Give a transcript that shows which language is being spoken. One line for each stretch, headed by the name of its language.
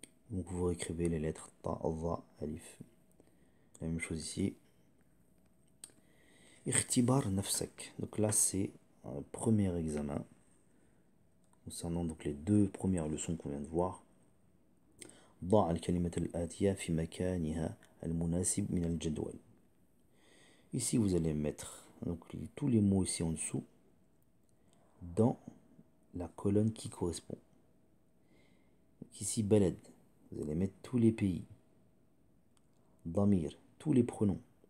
French: Donc vous réécrivez les lettres ta, va, alif. La même chose ici.
Arabic: Ikhtibar nafsak.
French: Donc là, c'est un premier examen. Concernant donc les deux premières leçons qu'on vient de voir.
Arabic: ضع الكلمة الآتية في مكانها المناسب من الجدول.
French: Ici, vous allez mettre donc, tous les mots ici en dessous dans la colonne qui correspond. Donc ici, balad, vous allez mettre tous les pays. Damir, tous les pronoms.